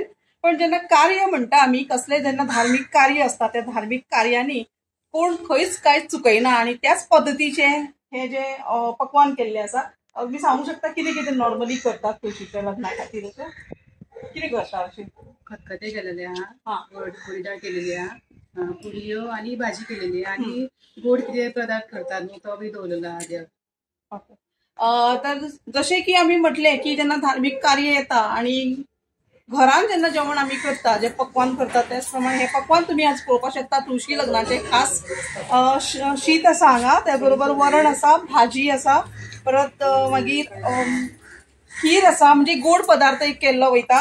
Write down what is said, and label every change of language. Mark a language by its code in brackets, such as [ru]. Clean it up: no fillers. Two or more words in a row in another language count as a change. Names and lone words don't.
[kok] पण जेन्ना कार्य म्हणटा आमी कसले जेन्ना धार्मीक कार्य असता त्या धार्मीक कार्यांनी कोण खंयच कांयच चुकयना आणि त्याच पद्धतीचे हे जे पक्वान केल्ले आसा. मी सांगू शकता कितें कितें नॉर्मली करतात तुळशीच्या लग्ना खातीर अशें कितें करता अशें? खतखते केलेले हा. आहा, गोड डाळ केलेली आहा, पुरयो आणि भाजी केलेली आहे आणि गोड किती पदार्थ करतात न्हू तो बी दवरलेला आहा देव. तर जसे की आम्ही म्हटले की जेन्ना धार्मिक कार्य येता आणि घरान जेन्ना जेवण आमी करता जे पक्वान करता त्याच प्रमाणे हे पक्वान तुम्ही आज पळोवपाक शकता. तुळशी लग्नाचे खास शीत आसा हांगा, त्या बरोबर वरण आसा, भाजी आसा, परत मागीर खीर आसा म्हणजे गोड पदार्थ एक केल्लो वयता.